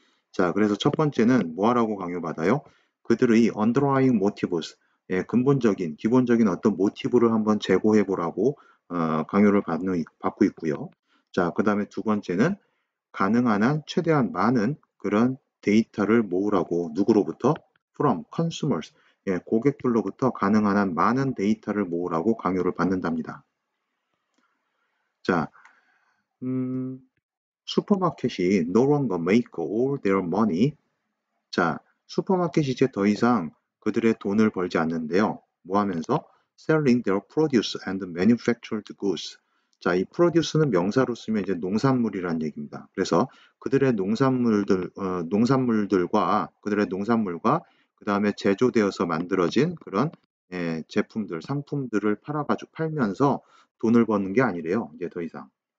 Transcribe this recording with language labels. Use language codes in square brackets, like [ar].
[ko] 자, 그래서 첫 번째는 뭐 하라고 강요받아요? 그들의 [en] underlying motives, [ko] 예, 근본적인, 기본적인 어떤 모티브를 한번 제고해 보라고 강요를 받고 있고요. 자, 그 다음에 두 번째는 가능한 한 최대한 많은 그런 데이터를 모으라고 누구로부터? [en] from consumers, [ko] 예, 고객들로부터 가능한 한 많은 데이터를 모으라고 강요를 받는답니다. 자, 슈퍼마켓이 [en] no longer make all their money. [ko] 자, 슈퍼마켓이 이제 더 이상 그들의 돈을 벌지 않는데요. 뭐 하면서? [en] selling their produce and manufactured goods. [ko] 자, 이 produce는 명사로 쓰면 이제 농산물이란 얘기입니다. 그래서 그들의 농산물들과 그들의 농산물과 그 다음에 제조되어서 만들어진 그런 예, 제품들, 상품들을 팔면서 돈을 버는 게 아니래요. 이제 더 이상.